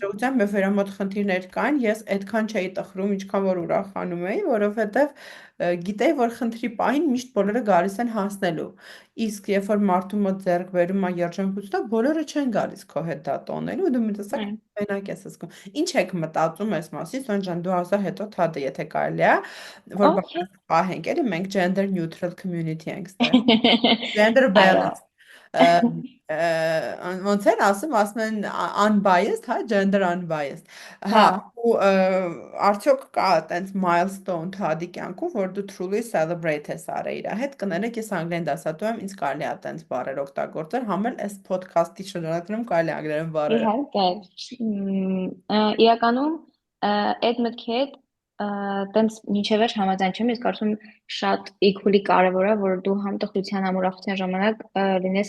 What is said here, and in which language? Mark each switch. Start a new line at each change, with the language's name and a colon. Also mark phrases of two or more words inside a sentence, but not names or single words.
Armenian: հաջողությամբ երբ որ մոտ խնդիրներ կային, ես այդքան չէի տխրում, ինչքան որ ուրախանում էի, որովհետև գիտեի, որ խնդրի պահին միշտ բոլորը գալիս են հասնելու։ Իսկ երբ որ մարդու մոտ ձեռք բերում է երջանկությունը, բոլորը չեն գալիս քո հետ դա տոնելու, ու դու մի տեսակ այ, մենակ ես զգում։ Ինչ եք մտածում այս մասին, Սոն ջան, դու ասա հետո թադը, եթե կարելի է, որ օքեյ։ բանը պահենք, էլի մենք
English: gender neutral community
Armenian: ենք ստեղ։ Gender Այո, balance։ ոնց են ասում են unbiased, հա,
English: gender unbiased։ Հա,
Armenian: Հա, ու արդյոք կա տենց milestone թադի կյանքում, որ դու
English: truly celebrate
Armenian: ես արել իր հետ, կներեք ես անգլերեն դասատու եմ, ինձ կարելի է տենց բառեր օգտագործել, համ էլ այս podcast-ի շրջանակներում կարելի է անգլերեն բառեր։ իհարկե, իրականում այդ մտքի հետ տենց մինչև վերջ համաձայն չեմ, ես կարծում եմ շատ equally կարևոր է, որ դու համ տխրության համ ուրախության ժամանակ լինես